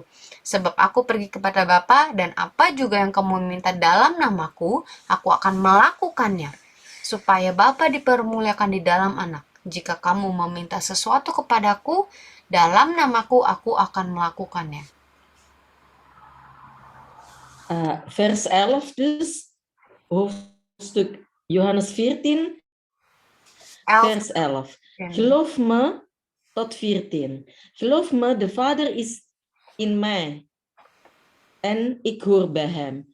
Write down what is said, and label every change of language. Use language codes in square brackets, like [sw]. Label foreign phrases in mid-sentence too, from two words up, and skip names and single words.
[id] Sebab aku pergi kepada Bapa, dan apa juga yang kamu minta dalam namaku, aku akan melakukannya, supaya Bapa dipermuliakan di dalam Anak. Jika kamu meminta sesuatu kepadaku dalam namaku, aku akan melakukannya. [nl] vers 11 dus, hoofdstuk Johannes 14, vers 11. Geloof me, tot 14. Geloof me, de Vader is in mij en ik hoor bij hem.